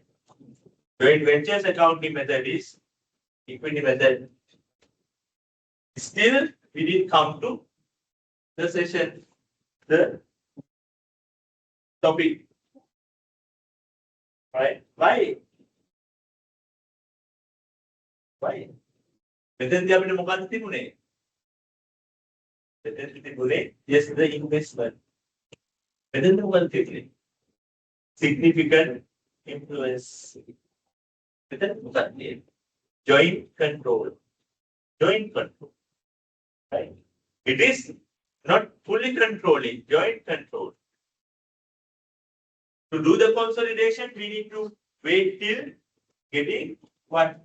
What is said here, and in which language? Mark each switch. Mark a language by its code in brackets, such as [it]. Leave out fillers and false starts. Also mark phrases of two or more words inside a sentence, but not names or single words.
[en] Joint ventures accounting method is equity method. Still, we didn't come to the session, the topic. Right? Why? [si] මෙතෙන්දී අපිට මොකක්ද තිබුණේ? මෙතෙන්දී තිබුණේ [en] yes the investment. [si] මෙතෙන්දී මොකක්ද තිබුණේ? [en] Significant influence. මෙතෙන්දී මොකක්ද? Joint control. Joint control. Right? It is not fully controlling, joint control. To do the consolidation, we need to wait till getting what?